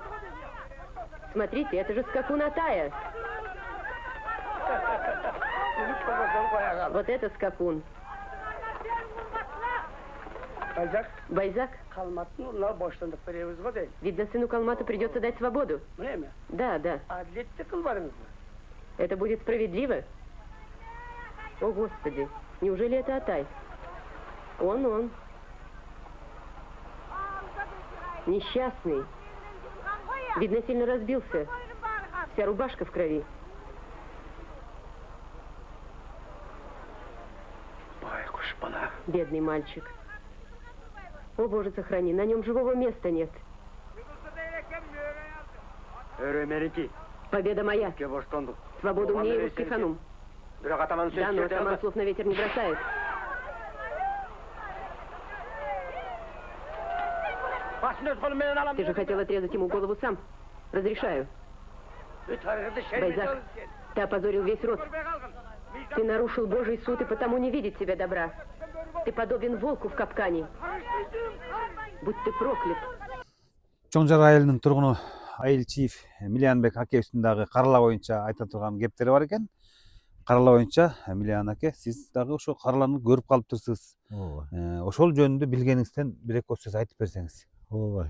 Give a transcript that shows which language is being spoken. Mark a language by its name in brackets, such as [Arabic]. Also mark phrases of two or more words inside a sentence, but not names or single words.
[Russian] Смотрите, это же скакун Атая. Вот это скакун. [Kyrgyz] Байзак, Байзак, Калматтын улына боштондук беребиз го дейт. [Russian] видно, сыну Калмату придется дать свободу. [Kyrgyz] Мына эме? [Russian] Да, да. [Kyrgyz] Адилетти кылбадыңызбы? [Russian] Это будет справедливо? О, Господи, неужели это Атай? Он. Несчастный. Видно, сильно разбился. Вся рубашка в крови. [Kyrgyz] Байкуш бала. [Russian] Бедный мальчик. О, Боже, сохрани, на нем живого места нет. Өрөмерики. Победа моя. [Kyrgyz] Ке боштондук. [Russian] Свободу мне и русский ханум. [Kyrgyz] Бирок атаман [Russian] Да, но атаман слов на ветер не бросает. Ты же хотел отрезать ему голову сам. Разрешаю. Байзак, ты опозорил весь род. Ты нарушил Божий суд и потому не видит тебе добра. Ты подобен волку в капкане. Будь ты проклят. [Kyrgyz] Чоңжар айылынын тургуну Айылчиев Милиянбек аке үстүндагы карала боюнча айта турган кептери бар экен. Карала боюнча Милиян аке, сиз дагы ошо караланы көрүп калыптырсыз. Ооба. Ошол жөнүндө билгениңизден бир эки сөз айтып берсеңиз. Ооба.